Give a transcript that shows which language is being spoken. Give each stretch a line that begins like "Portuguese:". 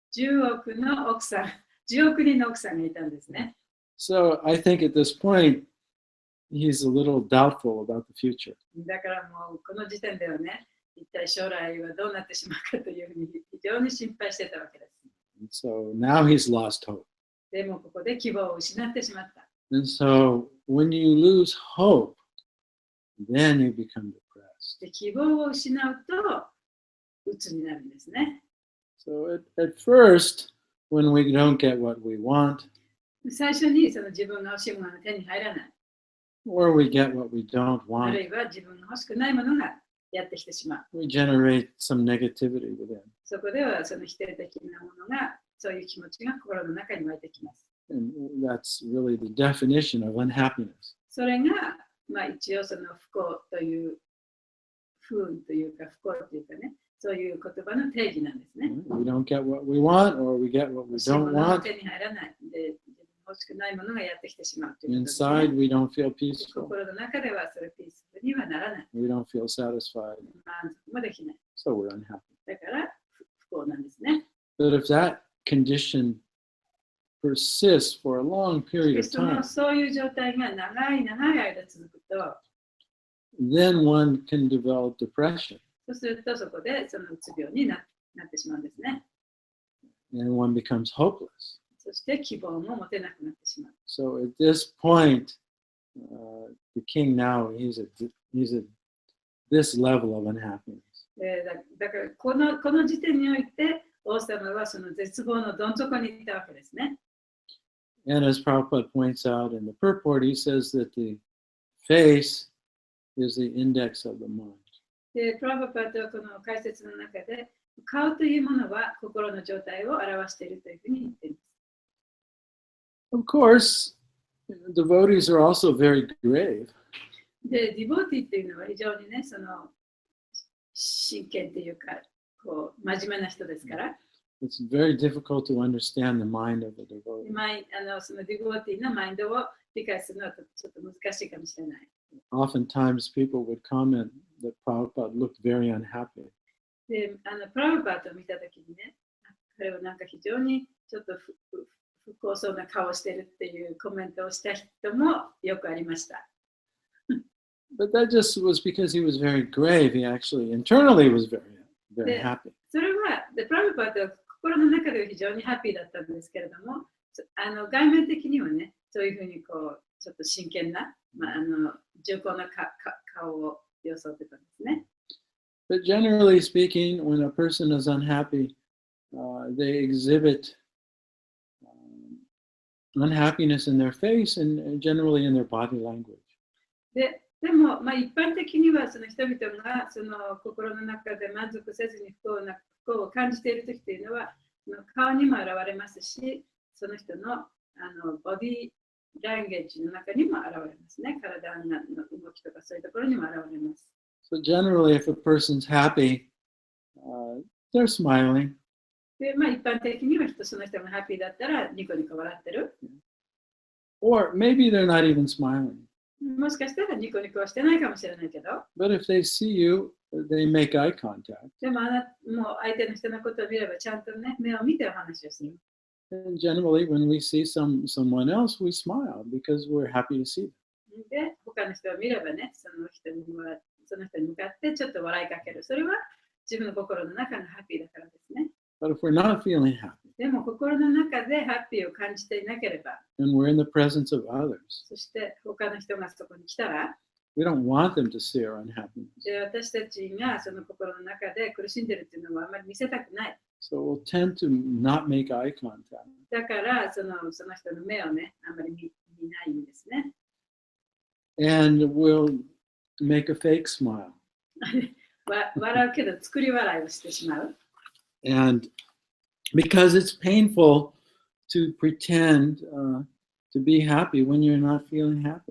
Japanese: 10億の奥さん、10億人の奥さんがいたんですね。
English: So I think at this point, he's a little doubtful about the future.
Japanese: だからもうこの時点ではね、一体将来はどうなってしまうかというふうに非常に心配してたわけです。
English: And so now he's lost hope.
Japanese: でもここで希望を失ってしまった。
English: And so when you lose hope, then you become depressed.
Japanese: で希望を失うと鬱になるんですね。
English: So at first, when we don't get what we want,
Japanese: 最初にその自分が欲しいものが手に入らない、
English: or we get what we don't あ want,
Japanese: るいは自分が欲しくないものがやってきてしまう。
English: we generate some negativity within.
Japanese: そこではその否定的なものが、そういう気持ちが心の中に湧いてきます。
English: And that's really the definition of unhappiness.
Japanese: それが、一応その不幸という、不運というか不幸というかね、そういう言葉の定義なんですね。
English: We don't get what we want, or we get what we
Japanese: 欲しいも
English: don't
Japanese: のが
English: want.
Japanese: 手に入らない。で、自分が欲しくないものがやってきてしまうということですね。
English: Inside, we don't feel peaceful.
Japanese: 心の中ではそれピースフルにはならない。
English: We don't feel satisfied.
Japanese: 満足もできない。
English: So we're unhappy.
Japanese: だから不幸なんですね。
English: But if that condition persists for a long period of
Japanese: そう
English: time,
Japanese: いう状態が長い間続くと、
English: then one can develop depression
Japanese: そうするとそこでそのうつ病になってしまうんですね。
English: and one becomes hopeless.
Japanese: そして希望も持てなくなってしまう。
English: So at this point, the king now, he's at this level of unhappiness.
Japanese: だからこの時点において王様はその絶望のどん底にいたわけですね。
English: And as Prabhupada points out in the purport, he says that the face is the index of the mind.
Japanese: で、プラバパートはこの解説の中で顔というものは心の状態を表しているというふうに言っています。
English: Of course, devotees are also very grave.
Japanese: で、ディボーティっていうのは非常にね、その真剣っていうか、こう真面目な人ですから、
English: It's very difficult to understand the mind of a devotee.
Japanese: そのディボーティのマインドを理解するのはちょっと難しいかもしれない。
English: Oftentimes, people would comment that Prabhupada looked very unhappy.
Japanese: で、プラバパートを見たときにね、彼はなんか非常にちょっと不幸そうな顔をしてるっていうコメントをした人もよくありました。
English: But that just was because he was very grave. He actually internally was very happy.
Japanese: それは、プラバパートは心の中では非常にハッピーだったんですけれども、外面的にはね、そういうふうにこう、ちょっと真剣な、重厚な顔を装ってたんですね。
English: But generally speaking, when a person is unhappy, they exhibit unhappiness in their face and generally in their body language.
Japanese: でも、一般的にはその人々がその心の中で満足せずに不幸を感じているときというのは、その顔にも現れますし、その人のボディランゲージの中にも現れますね。体の動きとかそういうところにも現れます。
English: So generally, if a person's happy, they're smiling.
Japanese: で、一般的にはその人がハッピーだったらニコニコ笑ってる。
English: Or maybe they're not even smiling.
Japanese: もしかしたらニコニコはしてないかもしれないけど、
English: But if they see you, they make eye contact.
Japanese: でももう相手の人のことを見ればちゃんとね、目を見てお話をする。
English: And generally, when we see someone else, we smile because we're happy to see them.
Japanese: で、他の人を見ればね、その人に向かってちょっと笑いかける。それは自分の心の中のハッピーだからですね。
English: But if we're not feeling happy,
Japanese: でも心の中でハッピーを感じていなければ、
English: and we're in the presence of others,
Japanese: そして他の人がそこに来たら、
English: we don't want them to see our unhappiness.
Japanese: で私たちがその心の中で苦しんでるっていうのはあまり見せたくない。
English: So we'll tend to not make eye contact.
Japanese: だからその人の目をね、あまり見ないんですね。
English: And we'll make a fake smile.
Japanese: 笑うけど作り笑いをしてしまう。
English: And because it's painful to pretend to be happy when you're not feeling happy.